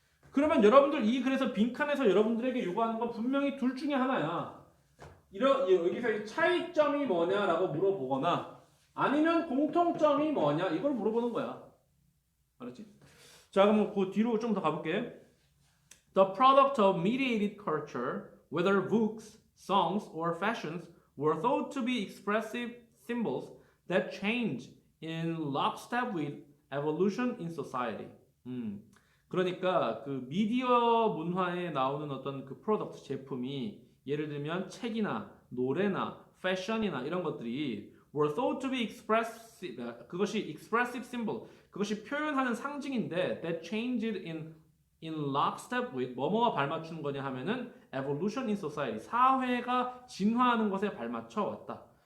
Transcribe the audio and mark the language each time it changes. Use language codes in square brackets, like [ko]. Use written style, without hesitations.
[ko] 그러면 여러분들 그래서 빈칸에서 여러분들에게 요구하는 건 분명히 둘 중에 하나야. 여기서 이 차이점이 뭐냐라고 물어보거나 아니면 공통점이 뭐냐 이걸 물어보는 거야. 알았지? 자, 그럼 그 뒤로 좀 더 가볼게. [en] The product of mediated culture, whether books, songs, or fashions, were thought to be expressive symbols that change in lockstep with evolution in society. [ko] 그러니까 그 미디어 문화에 나오는 어떤 그 프로덕트 제품이 예를 들면 책이나 노래나 패션이나 이런 것들이 [en] were thought to be expressive, [ko] 그것이 expressive symbol, 그것이 표현하는 상징인데 [en] that changed in lockstep with [ko] 뭐뭐가 발맞추는 거냐 하면은 [en] evolution in society, [ko] 사회가 진화하는 것에 발맞춰 왔다.